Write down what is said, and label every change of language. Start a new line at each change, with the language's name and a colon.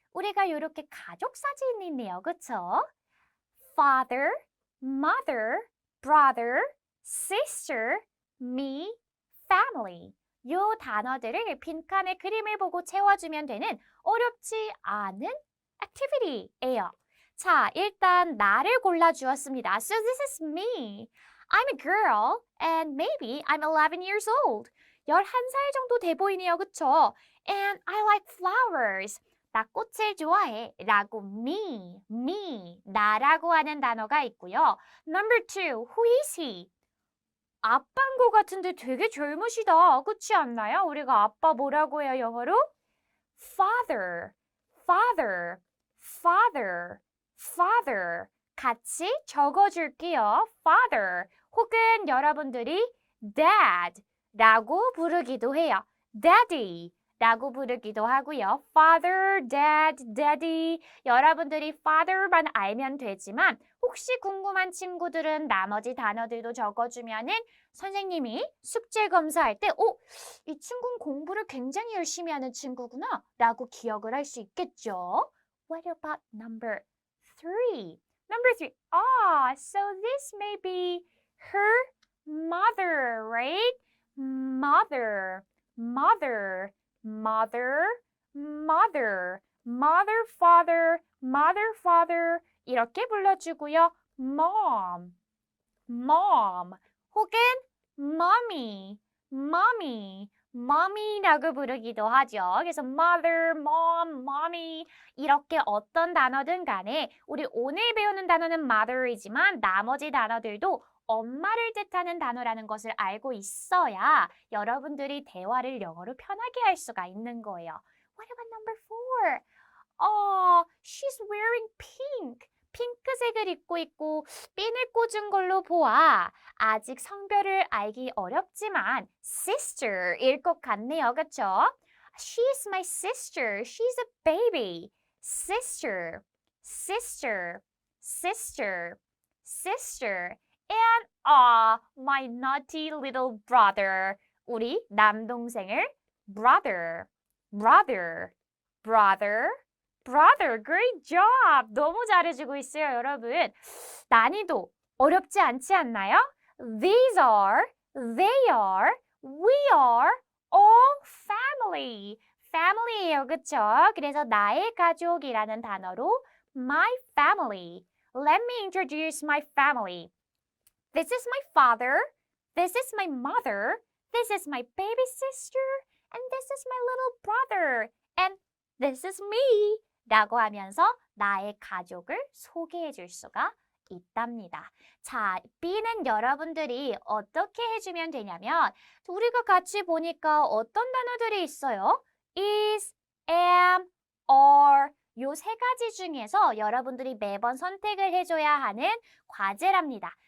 Korean: 우리가 이렇게 가족 사진이 있네요. 그쵸?
English: Father, mother, brother, sister, me, family.
Korean: 요 단어들을 빈칸에 그림을 보고 채워주면 되는 어렵지 않은 activity예요. 자, 일단 나를 골라주었습니다.
English: So this is me. I'm a girl and maybe I'm 11 years old.
Korean: 11살 정도 돼 보이네요. 그쵸?
English: And I like flowers.
Korean: 나 꽃을 좋아해. 라고 me, 나라고 하는 단어가 있고요.
English: Number 2, who is he?
Korean: 아빠인 것 같은데 되게 젊으시다. 그렇지 않나요? 우리가 아빠 뭐라고 해요, 영어로?
English: Father, father, father, father.
Korean: 같이 적어줄게요. Father. 혹은 여러분들이 dad라고 부르기도 해요. daddy라고 부르기도 하고요.
English: Father, dad, daddy.
Korean: 여러분들이 father만 알면 되지만 혹시 궁금한 친구들은 나머지 단어들도 적어주면은 선생님이 숙제 검사할 때 이 친구는 공부를 굉장히 열심히 하는 친구구나 라고 기억을 할 수 있겠죠.
English: What about number 3? Number 3. So this may be her mother, right? Mother, mother, mother, mother, mother, father, mother, father
Korean: 이렇게 불러주고요.
English: mom, mom 혹은 mommy, mommy,
Korean: mommy라고 부르기도 하죠. 그래서 mother, mom, mommy 이렇게 어떤 단어든 간에 우리 오늘 배우는 단어는 mother이지만 나머지 단어들도 엄마를 뜻하는 단어라는 것을 알고 있어야 여러분들이 대화를 영어로 편하게 할 수가 있는 거예요.
English: What about number four? She's wearing pink.
Korean: 핑크색을 입고 있고 핀을 꽂은 걸로 보아. 아직 성별을 알기 어렵지만 sister일 것 같네요.
English: 그쵸? She's my sister. She's a baby. Sister, sister, sister, sister. And my naughty little brother.
Korean: 우리 남동생을
English: brother, brother, brother, brother. Great job.
Korean: 너무 잘해주고 있어요, 여러분. 난이도 어렵지 않지 않나요?
English: These are, they are, we are all family.
Korean: family예요, 그쵸? 그래서 나의 가족이라는 단어로 my family.
English: Let me introduce my family. This is my father. This is my mother. This is my baby sister. And this is my little brother. And this is me.
Korean: 라고 하면서 나의 가족을 소개해 줄 수가 있답니다. 자, B는 여러분들이 어떻게 해주면 되냐면 우리가 같이 보니까 어떤 단어들이 있어요? is, am, are 요 세 가지 중에서 여러분들이 매번 선택을 해줘야 하는 과제랍니다.